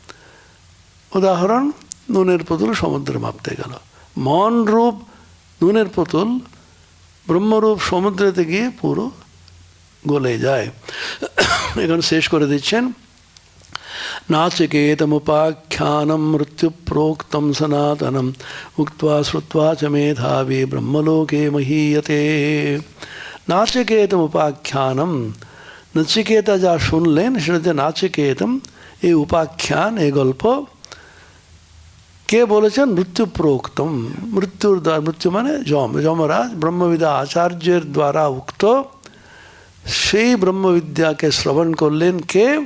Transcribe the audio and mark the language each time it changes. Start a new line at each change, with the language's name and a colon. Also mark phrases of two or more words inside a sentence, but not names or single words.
Bangla: উদাহরণ, নুনের পুতুল সমুদ্রে মাপতে গেল, মন রূপ নুনের পুতুল ব্রহ্মরূপ সমুদ্রেতে গিয়ে পুরো গলে যায়। এখন শেষ করে দিচ্ছেন,
Sanskrit: নাচিকেতमुपाख्यानं मृत्युप्रोक्तं सनातनं उक्त्वा श्रुत्वा च मेधावी ब्रह्मलोके महीयते।
Bangla: नाचिकेतमुपाख्यानं, नचिकेता যা শুনলেন সেটাতে নাচিকেতম, এই উপাখ্যান, এই গল্প কে বলেছেন?
Sanskrit: মৃত্যু প্রোক্তম,
Bangla: মৃত্যুর দ্বারা, মৃত্যু মানে যমরাজ, ব্রহ্মবিদ্যা আচার্যের দ্বারা উক্ত সেই ব্রহ্মবিদ্যাকে শ্রবণ করলেন কে?